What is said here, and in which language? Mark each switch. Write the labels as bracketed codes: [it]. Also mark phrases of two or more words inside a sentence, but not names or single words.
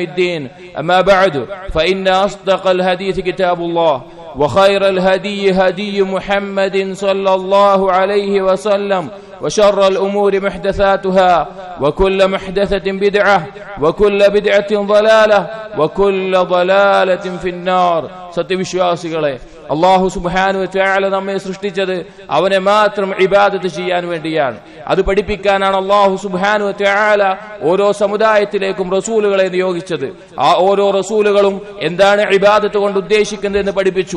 [ar] الدين أما بعد فإن أصدق الحديث كتاب الله وخير الهدي هدي محمد صلى الله عليه وسلم وشر الأمور محدثاتها وكل محدثة بدعة وكل بدعة ضلالة وكل ضلالة في النار സത്യവിശ്വാസികളെ الله سبحانه وتعالى [ml] നമ്മെ സൃഷ്ടിച്ചത് അവനെ മാത്രം ഇബാദത്ത് ചെയ്യാൻ വേണ്ടിയാണ്. അത് പഠിപ്പിക്കാനാണ് [ar] الله سبحانه وتعالى [ml] ഓരോ സമുദായത്തിലേക്കും റസൂലുകളെ നിയോഗിച്ചത്. ആ ഓരോ റസൂലുകളും എന്താണ് ഇബാദത്ത് കൊണ്ട് ഉദ്ദേശിക്കുന്നത് എന്ന് പഠിപ്പിച്ചു.